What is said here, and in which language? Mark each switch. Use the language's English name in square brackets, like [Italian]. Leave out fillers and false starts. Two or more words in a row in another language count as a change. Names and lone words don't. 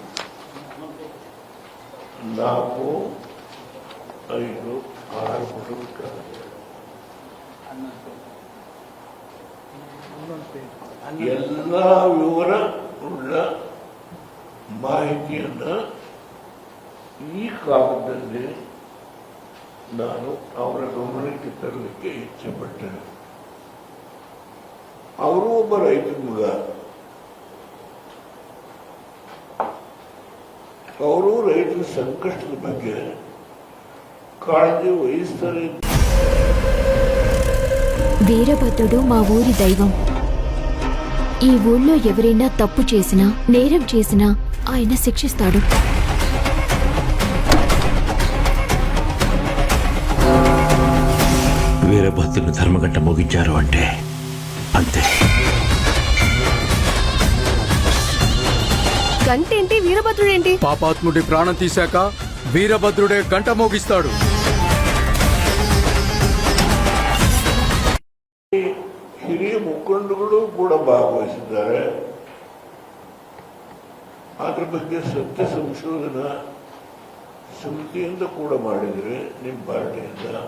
[Kannada] 4, 5, 6 ಪುಟಗಳು ಎಲ್ಲ ವಿವರ ಉಳ್ಳ ಮಾಹಿತಿಯನ್ನು ಈ ಕಾಲದಲ್ಲಿ ನಾನು ಅವರ ಗಮನಕ್ಕೆ ತರಲಿಕ್ಕೆ ಇಚ್ಛೆ ಪಟ್ಟೆ. ಅವರು ಒಬ್ಬ ರೈತ ಮಗ, ಅವರು ರೈತರ ಸಂಕಷ್ಟದ ಬಗ್ಗೆ [Telugu] కాళజీ వహిస్తారు. వీరభద్రుడు మా ఊరి దైవం. ఈ ఊళ్ళో ఎవరైనా తప్పు చేసినా నేరం చేసినా ఆయన శిక్షిస్తాడు. వీరభద్రుని ధర్మగంట మోగించారు అంటే అంతే. గంటేంటి వీరభద్రుడేంటి? పాపాత్ముడి ప్రాణం తీశాక వీరభద్రుడే గంట మోగిస్తాడు. [Kannada] ಹಿರಿಯ ಮುಖಂಡಗಳು ಕೂಡ ಭಾಗವಹಿಸಿದ್ದಾರೆ. ಅದರ ಬಗ್ಗೆ ಸತ್ಯ ಸಂಶೋಧನಾ ಸಮಿತಿಯಿಂದ ಕೂಡ ಮಾಡಿದರೆ ನಿಮ್ಮ ಪಾರ್ಟಿಯಿಂದ.